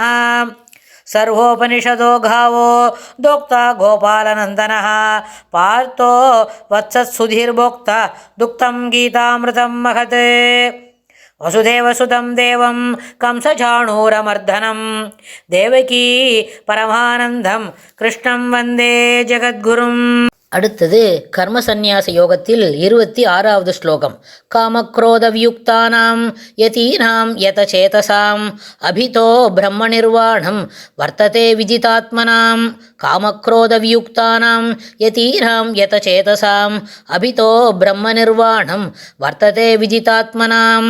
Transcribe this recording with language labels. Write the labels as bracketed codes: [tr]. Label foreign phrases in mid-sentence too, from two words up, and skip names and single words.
[sa] सर्वोपनिषदो गावो दोक्ता गोपालनन्दनः पार्थो वत्सत्सुधीर्भोक्ता दुक्तं गीतामृतं महत्। वसुदेवसुतं देवं कंसचाणूरमर्दनं देवकी परमानन्दं कृष्णं वन्दे जगद्गुरुम्। [ta] அடுத்தது கர்ம சந்நியாச யோகத்தில் 26வது ஸ்லோகம். [sa] कामक्रोधवियुक्तानां यतीनां यतचेतसाम् अभितो ब्रह्म निर्वाणं वर्तते विदितात्मनाम्. कामक्रोधवियुक्तानां यतीनां यतचेतसाम् अभितो ब्रह्म निर्वाणं वर्तते विदितात्मनाम्.